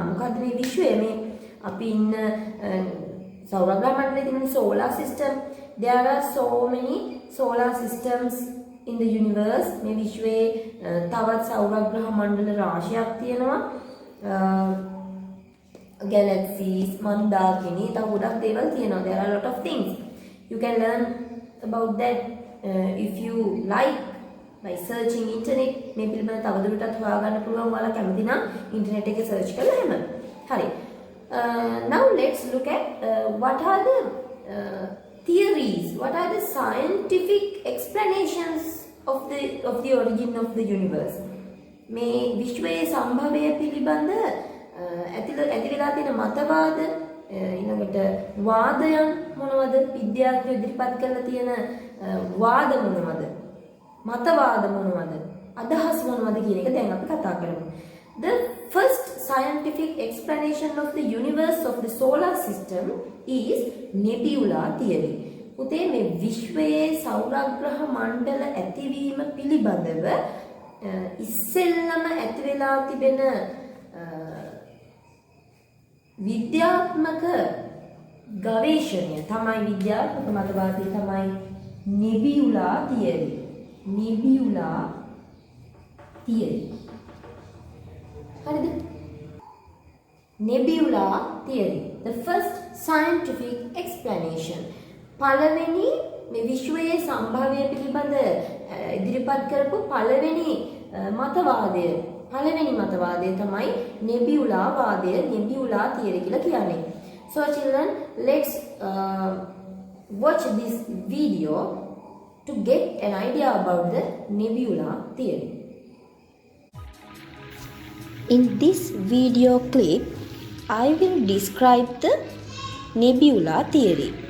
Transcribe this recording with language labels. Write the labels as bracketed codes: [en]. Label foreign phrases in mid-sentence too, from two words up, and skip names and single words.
[si] මොකද්ද මේ විශ්වය? මේ අපි ඉන්න සෞරග්‍රහ මණ්ඩලයේ තියෙන [en] solar system. There are so many solar systems in the universe. [si] මේ විශ්වයේ තවත් සෞරග්‍රහ මණ්ඩල රාශියක් තියෙනවා. Galaxies, මන්දාකිනි, තව ගොඩක් දේවල් තියෙනවා. [en] There are a lot of things. You can learn about that if you like by searching internet. [si] මේ පිළිබඳව තවදුරටත් හොයාගන්න පුළුවන්. ඔයාලා කැමති නම් ඉන්ටර්නෙට් එකේ search කරලා එහෙම. හරි. [en] Now let's look at what are the theories, what are the scientific explanations of the origin of the universe. [si] මේ විශ්වයේ සම්භවය පිළිබඳ ඇතිලා තියෙන මතවාද, ඊළඟට වාදයන් මොනවද? විද්‍යාඥයෝ ඉදිරිපත් කරලා තියෙන වාද මොනවද? මතවාද මොනවද? අදහස් මොනවද කියන එක දැන් අපි කතා කරමු. [en] The first scientific explanation of the universe of the solar system is nebula theory. [si] පුතේ මේ විශ්වයේ සෞරග්‍රහ මණ්ඩල ඇතිවීම පිළිබඳව ඉස්සෙල්ලම ඇති වෙලා තිබෙන විද්‍යාත්මක ගවේෂණය තමයි විද්‍යාත්මක මතවාදය තමයි [en] nebula theory. Nebula theory. [si] හරිද? [en] Nebula theory, the first scientific explanation. [si] පළවෙනි මේ විශ්වයේ සම්භවය පිළිබඳ ඉදිරිපත් කරපු පළවෙනි මතවාදය තමයි nebula වාදය, [en] nebula theory [si] කියලා කියන්නේ. [en] So children, let's watch this video to get an idea about the nebula theory. In this video clip, I will describe the nebula theory.